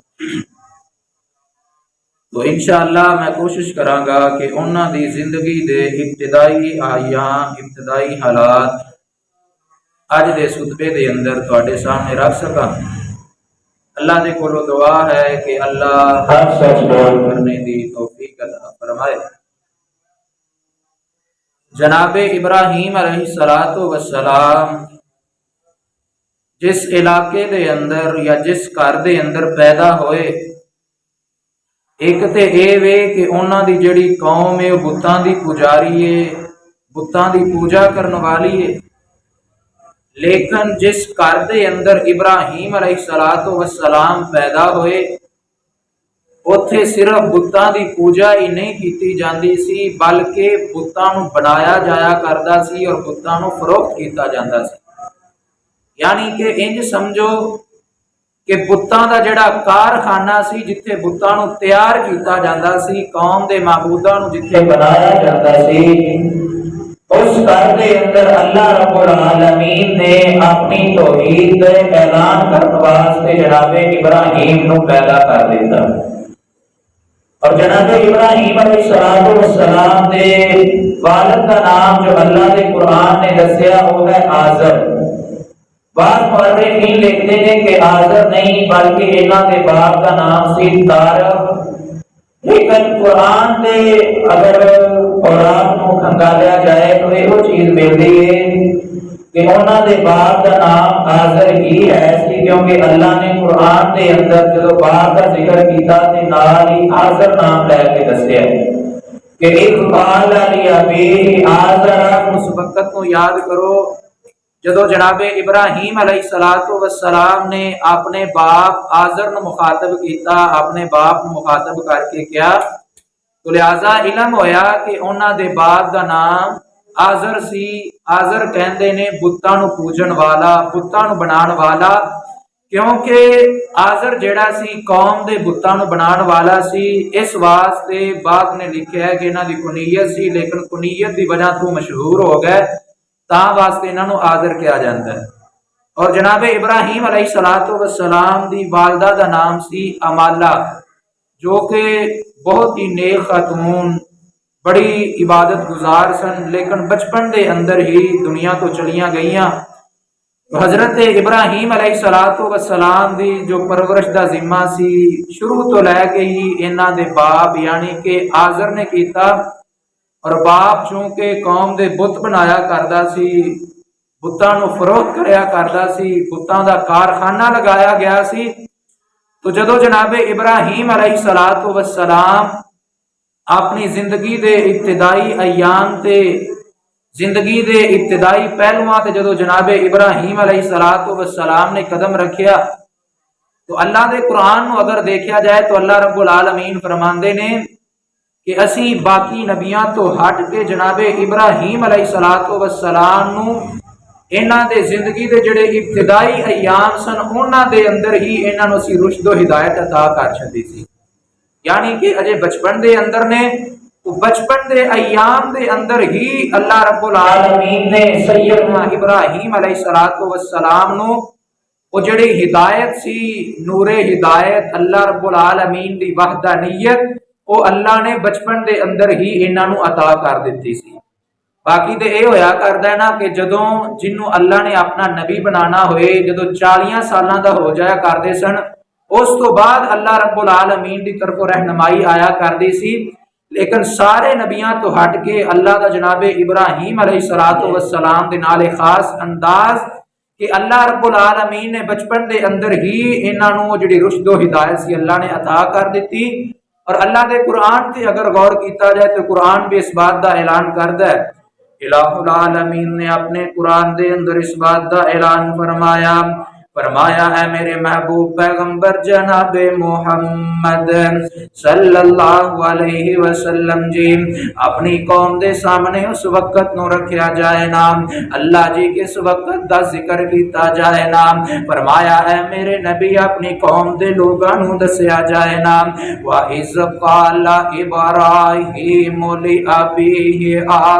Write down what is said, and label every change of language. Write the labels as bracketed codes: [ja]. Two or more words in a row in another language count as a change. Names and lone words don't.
[pa] تو انشاءاللہ میں کوشش کراں گا کہ انہاں دی زندگی دے ابتدائی ایام ابتدائی حالات اج دے خطبے دے اندر تواڈے سامنے رکھ سکاں اللہ دے کولو دعا ہے کہ اللہ ہر سچ بول کرنے دی توفیق عطا فرمائے جناب ابراہیم علیہ السلام جس علاقے دے اندر یا جس گھر دے اندر پیدا ہوئے ایک تے اے وے کہ انہاں دی جڑی قوم ہے بتاں دی پجاری ہے بتاں دی پوجا کرن والی ہے لیکن جس گھر دے اندر ابراہیم علیہ السلام پیدا ہوئے اوتھے صرف بتاں دی پوجا ہی نہیں کیتی جاندی سی بلکہ بتاں نوں بنایا جایا کردا سی اور بتاں نوں فروخت کیتا جاندا سی یعنی کہ انج سمجھو کہ بتاں دا جڑا کارخانہ سی جتھے بتاں نوں تیار کیتا جاندا سی قوم دے معبوداں نوں جتھے بنایا جاندا سی اس گھر دے اندر اللہ رب العالمین نے اپنی توحید کا اعلان کرنے واسطے جناب ابراہیم نو پیدا کر دیتا اور جناب ابراہیم علیہ السلام دے والد کا نام جو اللہ دے قرآن نے دسیا وہ ہے آزر۔ بعض مورخین لکھتے ہیں کہ آزر نہیں بلکہ انہاں دے باپ کا نام سی تارق، لیکن قرآن دے اگر قرآن کو کھنگالیا جائے تو یہ چیز ملتی ہے کہ انہاں دے باپ کا نام آزر ہی ہے، کیونکہ اللہ نے قرآن دے اندر جب باپ کا ذکر کیتا تے نال ہی آزر نام لے کے دسیا کہ ایک [ar] قال علی ابی آزر۔ [pa] اس وقت کو یاد کرو جدو جناب ابراہیم علیہ السلام نے اپنے باپ آزر نو مخاطب کیتا، اپنے باپ نو مخاطب کر کے کیا تو لہذا علم ہویا کہ انہاں دے باپ دا نام آزر سی۔ آزر کہندے نے بتاں نو پوجن والا، بتاں نو بنان والا، کیونکہ آزر جیڑا سی قوم دے بتاں نو بنان والا سی۔ اس واسطے باپ نے لکھیا ہے کہ انہاں دی کنیت سی، لیکن کنیت دی وجہ تو مشہور ہو گئے تاں واسطے انہاں نو آزر کہا جاندا ہے۔ اور جناب ابراہیم علیہ السلام دی والدہ دا نام سی امالہ، جو کہ بہت ہی نیک خاتون، بڑی عبادت گزار سن، لیکن بچپن دے اندر ہی دنیا تو چلیاں گئیاں۔ حضرت ابراہیم علیہ السلام دی جو پرورش دا ذمہ سی شروع تو لے کے ہی انہاں دے باپ یعنی کہ آزر نے کیتا، اور باپ چونکہ قوم دے بت بنایا کردا سی، بتاں نو فروخت کریا کردا سی، بتاں دا کارخانہ لگایا گیا سی، تو جدو جناب ابراہیم علیہ السلام اپنی زندگی دے ابتدائی ایام تے زندگی دے ابتدائی پہلوਆਂ تے جدو جناب ابراہیم علیہ السلام نے قدم رکھیا تو اللہ دے قرآن نو اگر دیکھا جائے تو اللہ رب العالمین فرماندے نے کہ اسی باقی نبیاں تو ہٹ کے جناب ابراہیم علیہ السلام نو انہاں دے زندگی دے جڑے ابتدائی ایام سن انہاں دے اندر ہی انہاں نو سی رشد و ہدایت عطا کر چھڈی سی، یعنی کہ اجے بچپن دے اندر نے تو بچپن دے ایام دے اندر ہی اللہ رب العالمین نے سیدنا ابراہیم علیہ السلام نو وہ جڑی ہدایت سی، نور ہدایت اللہ رب العالمین دی وحدانیت، وہ اللہ نے بچپن دے اندر ہی انہاں نو عطا کر دتی سی۔ باقی تے اے ہویا کردا ہے نا کہ جدوں جنوں اللہ نے اپنا نبی بنانا ہوئے جدوں 40 سالاں دا ہو جایا کردے سن، اس تو بعد اللہ رب العالمین دی طرف رہنمائی آیا کردی سی، لیکن سارے نبیاں تو ہٹ کے اللہ دا جناب ابراہیم علیہ السلام دے نال خاص انداز کہ اللہ رب العالمین نے بچپن دے اندر ہی انہاں نو جڑی رشد و ہدایت سی اللہ نے عطا کر دتی۔ اور اللہ دے قرآن تے اگر غور کیتا جائے تو قرآن بھی اس بات دا اعلان کردا ہے، الہ العالمین نے اپنے قرآن دے اندر اس بات دا اعلان فرمایا اے میرے محبوب پیغمبر جناب محمد صلی اللہ علیہ وسلم جی اپنی قوم دے سامنے اس وقت نو رکھیا جائے نام، اللہ جی کس وقت دا ذکر کیتا جائے نام، فرمایا اے میرے نبی اپنی قوم دے لوگاں نو دسیا جائے نام، [ar] وَإِذْ قَالَ إِبْرَاهِيمُ لِأَبِيهِ